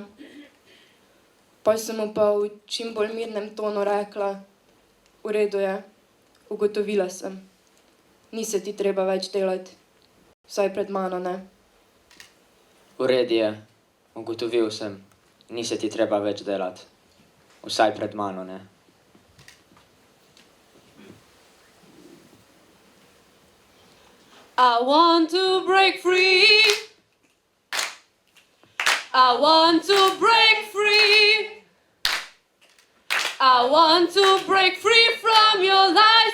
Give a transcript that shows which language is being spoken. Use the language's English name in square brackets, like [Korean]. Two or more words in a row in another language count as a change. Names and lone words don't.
[Slovenian] Pa sem mu pa v čim bolj mirnem tonu rekla, v redu je, ugotovila sem. Ni se ti treba več delati, vsaj pred mano ne. V redu je, ugotovil sem, ni se ti treba več delati, vsaj pred mano ne. [English] I want to break free. I want to break free. I want to break free from your lies.